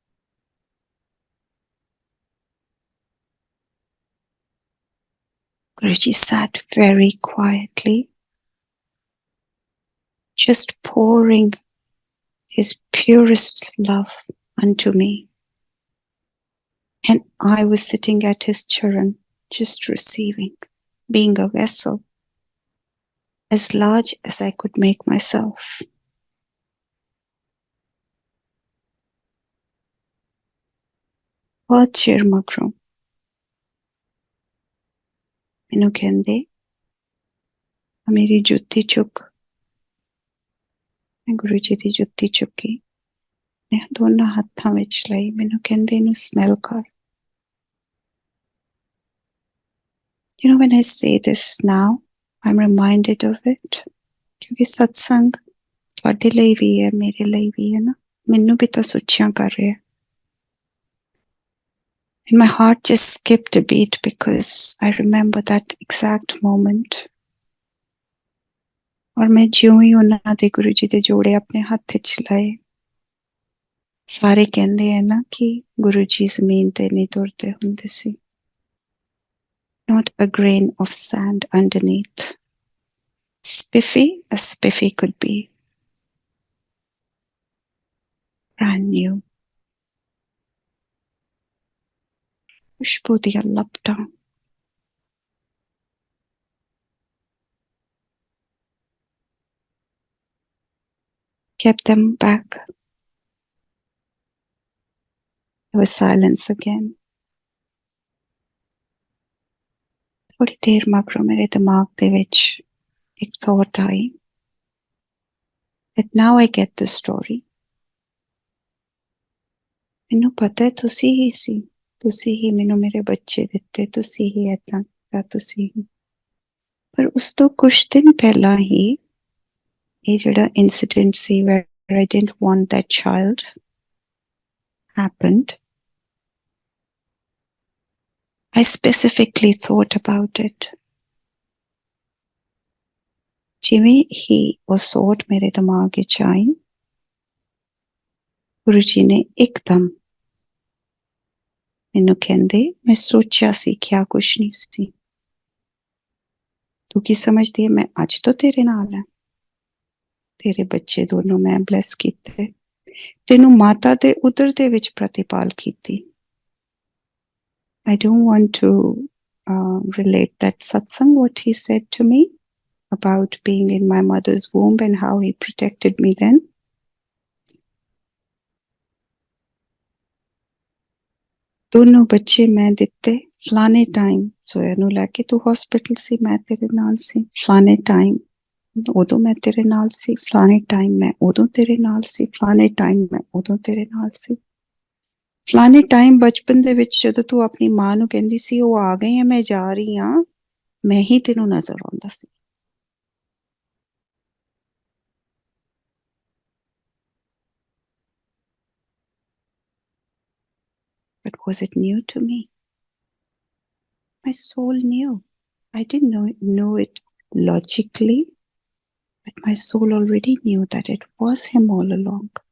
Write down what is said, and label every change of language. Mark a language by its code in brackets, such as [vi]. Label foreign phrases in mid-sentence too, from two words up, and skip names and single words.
[en] Guruji sat very quietly, just pouring his purest love unto me. And I was sitting at his charan, just receiving, being a vessel as large as I could make myself. [pa] ਬਹੁਤ ਚੇਰ ਮਗਰੋਂ ਮੈਨੂੰ ਕਹਿੰਦੇ ਮੇਰੀ ਜੁੱਤੀ ਚੁੱਕ. ਮੈਂ ਗੁਰੂਜੀ ਦੀ ਜੁੱਤੀ ਚੁੱਕੀ, ਮੈਂ ਦੋਨੋਂ ਹੱਥਾਂ ਵਿਚ ਲਈ. ਮੈਨੂੰ ਕਹਿੰਦੇ ਇਨੂੰ ਸਮੈੱਲ ਕਰ. [en] You know, when I say this now, I'm reminded of it. [hi] क्योंकि सत्संग [pa] ਤੁਹਾਡੇ ਲਈ ਵੀ ਹੈ, ਮੇਰੇ ਲਈ ਵੀ ਹੈ ਨਾ. ਮੈਨੂੰ ਵੀ ਤਾਂ ਸੁੱਚਿਆਂ ਕਰ ਰਿਹਾ. [en] And my heart just skipped a beat because I remember that exact moment. [hi] और मैं [pa] ਜਿਉਂ ਹੀ ਉਹਨਾਂ ਦੇ ਗੁਰੂ ਜੀ ਦੇ ਜੋੜੇ ਆਪਣੇ ਹੱਥ 'ਚ ਲਾਏ. ਸਾਰੇ ਕਹਿੰਦੇ ਆ ਨਾ ਕਿ ਗੁਰੂ ਜੀ ਜ਼ਮੀਨ ਤੇ ਨਹੀਂ ਤੁਰਦੇ ਹੁੰਦੇ ਸੀ. [en] Not a grain of sand underneath. Spiffy as spiffy could be. Brand new. [pa] ਖੁਸ਼ਬੂ ਦੀਆਂ ਲਪਟਾਂ. [en] Kept them back. There was silence again. [pa] ਥੋੜ੍ਹੀ ਦੇਰ ਮਗਰੋਂ ਮੇਰੇ ਦਿਮਾਗ ਦੇ ਵਿਚ ਇਕ thought ਆਈ. [en] But now I get the story. [pa] ਮੈਨੂੰ ਪਤਾ ਹੈ ਤੁਸੀਂ ਹੀ ਸੀ. ਤੁਸੀਂ ਹੀ ਮੈਨੂੰ ਮੇਰੇ ਬੱਚੇ ਦਿੱਤੇ. ਤੁਸੀਂ ਹੀ ਐਦਾਂ ਕੀਤਾ. ਤੁਸੀਂ ਹੀ. ਪਰ ਉਸ ਤੋਂ ਕੁਝ ਦਿਨ ਪਹਿਲਾਂ ਹੀ ਇਹ ਜਿਹੜਾ incident ਸੀ [en] where I didn't want that child happened. I specifically thought about it. [pa] ਜਿਵੇਂ ਹੀ ਉਹ thought ਮੇਰੇ ਦਿਮਾਗ ਵਿਚ ਆਈ, ਗੁਰੂਜੀ ਨੇ ਇਕਦਮ ਮੈਨੂੰ ਕਹਿੰਦੇ ਮੈਂ ਸੋਚਾ ਸੀ ਕਿਆ ਕੁਝ ਨਹੀਂ ਸੀ. ਤੂ ਕੀ ਸਮਝਦੀ ਹੈ ਮੈਂ ਅੱਜ ਤੋਂ ਤੇਰੇ ਨਾਲ ਹੈ. ਤੇਰੇ ਬੱਚੇ ਦੋਨੋਂ ਮੈਂ ਬਲੈੱਸ ਕੀਤੇ. ਤੈਨੂੰ ਮਾਤਾ ਦੇ ਉਦਰ ਦੇ ਵਿਚ ਪ੍ਰਤਿਪਾਲ ਕੀਤੀ. [en] I don't want to relate that satsang, what he said to me about being in my mother's womb and how he protected me then. [pa] ਦੋਨੋਂ ਬੱਚੇ ਮੈਂ ਦਿੱਤੇ ਫਲਾਣੇ ਟਾਈਮ ਸੋਇਆ ਨੂੰ ਲੈ ਕੇ ਤੂੰ ਹੌਸਪਿਟਲ ਸੀ ਮੈਂ ਤੇਰੇ ਨਾਲ ਸੀ ਫਲਾਣੇ ਟਾਈਮ ਉਦੋਂ ਮੈਂ ਤੇਰੇ ਨਾਲ ਸੀ ਫਲਾਣੇ ਟਾਈਮ ਮੈਂ ਉਦੋਂ ਤੇਰੇ ਨਾਲ ਸੀ ਫਲਾਣੇ ਟਾਈਮ ਮੈਂ ਉਦੋਂ ਤੇਰੇ ਨਾਲ ਸੀ ਫਲਾਣੇ ਟਾਈਮ ਬਚਪਨ ਦੇ ਵਿਚ ਜਦੋਂ ਤੂੰ ਆਪਣੀ ਮਾਂ ਨੂੰ ਕਹਿੰਦੀ ਸੀ ਓ ਆ ਗਈ ਹੈ ਮੈਂ ਜਾ ਰਹੀ ਹਾਂ ਮੈਂ ਹੀ ਤੈਨੂੰ ਨਜ਼ਰ ਆਉਂਦਾ ਸੀ [en] but was it new to me? My soul knew. I didn't know it logically, but my soul already knew that it was him all along.